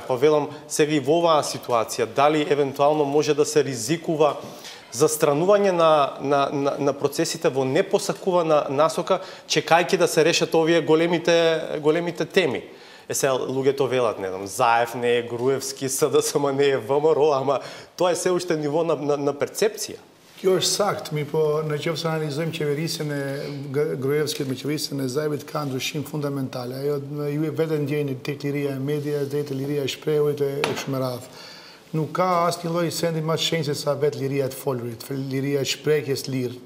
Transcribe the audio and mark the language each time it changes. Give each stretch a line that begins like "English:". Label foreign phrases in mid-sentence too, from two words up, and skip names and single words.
Macedonian: Па велам сега и во оваа ситуација, дали евентуално може да се ризикува застранување на процесите во непосакувана насока, чекајќи да се решат овие големите теми. Сега луѓето велат, не знам, Заев не е Груевски, СДСМ не е ВМРО, ама тоа е се уште ниво на перцепција.
Albanian: Kjo është sakt, mi po në qoftë se analizojmë qeverisjen e Gruevskit me qeverisjen e Zaevit ka ndryshim fundamentale. Ajo ju vetë ndjeni tek liria e medias, tek liria e shprehjes e kështu me radhë. Nuk ka asnjë lloj sendi më të shenjtë sa vetë liria e folurit, liria e shprehjes lirë.